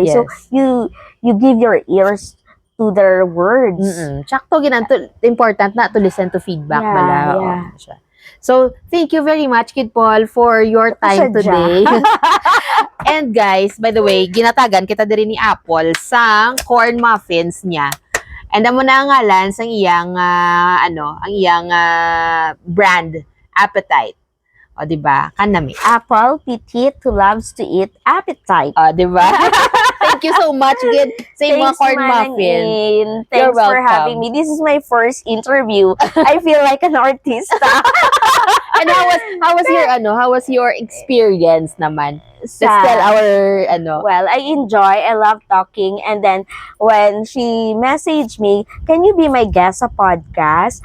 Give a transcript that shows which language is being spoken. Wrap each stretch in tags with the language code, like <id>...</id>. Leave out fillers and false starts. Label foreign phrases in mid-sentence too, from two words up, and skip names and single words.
<en>So Yes. you give your ears to their words.</en> <hil>Tsakto ginanto important na</hil> <en>to listen to feedback Yeah,</en> <hil>bala.</hil> <en>yeah.</en> <hil>Oo, siya.</hil> <en>So, thank you very much, Kid Paul, for your time</en> <hil>Sadya.</hil> <en>today. And guys, by the way,</en> <hil>ginatagan kita diri ni Apple sang corn muffins niya. And amo na ang ngalan sang iyang ang iyang brand, Appetite.</hil> <tl>O, di ba? Kanami.</tl> <en>Apple, petite, who loves to eat, appetite.</en> <tl>O, di ba?</tl> <en>Thank you so much, Kid,</en> <hil>sa iyong mga corn Manang</hil> <en>muffin. In. You're Thanks for welcome. having me. This is my first interview. I feel like an artist. And how was your experience naman? Let's tell our Well, I enjoy. I love talking. And then when she messaged me, can you be my guest sa podcast?</en>